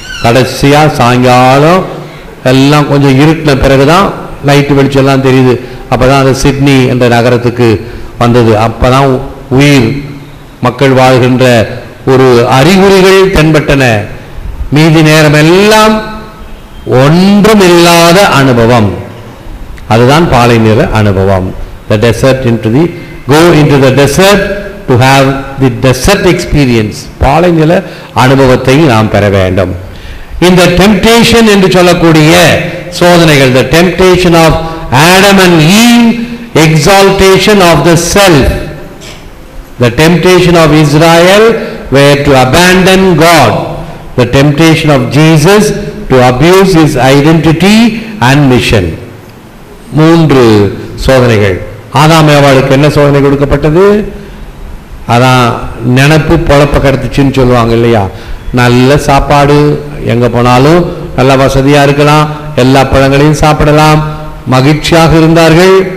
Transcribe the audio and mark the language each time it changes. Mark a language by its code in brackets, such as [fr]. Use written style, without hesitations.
[ta] கடைசியா சாயங்காலம் எல்லாம் கொஞ்சம் இருட்டின பிறகுதான் லைட்டு வெளிச்சம் எல்லாம் தெரியுது. அப்பதான் அந்த சிட்னி என்ற நகரத்துக்கு வந்தது. அப்பதான் உயிர் மக்கள் வாழ்கின்ற ஒரு அறிகுறிகள் தென்பட்டன. மீதி நேரம் எல்லாம் ஒன்றும் இல்லாத அனுபவம். அதுதான் பாலை நில அனுபவம். [en] The desert go into the desert to have the desert experience. [ta] பாலை நில அனுபவத்தை நாம் பெற வேண்டும். இந்த டெம்டேஷன் என்று சொல்லக்கூடிய சோதனைகள், [en] the temptation of Adam and Eve, exaltation of the self. The temptation of Israel were to abandon God. The temptation of Jesus to abuse his identity and mission. [ta] 3 சோதனைகள். ஆதாம் ஏவாளுக்கு என்ன சோதனை கொடுக்கப்பட்டது? அதான் நினைப்பு பொழப்ப கடத்துச்சுன்னு சொல்லுவாங்க இல்லையா? நல்ல சாப்பாடு, எங்க போனாலும் நல்ல வசதியா இருக்கலாம், எல்லா பழங்களையும் சாப்பிடலாம், மகிழ்ச்சியாக இருந்தார்கள்.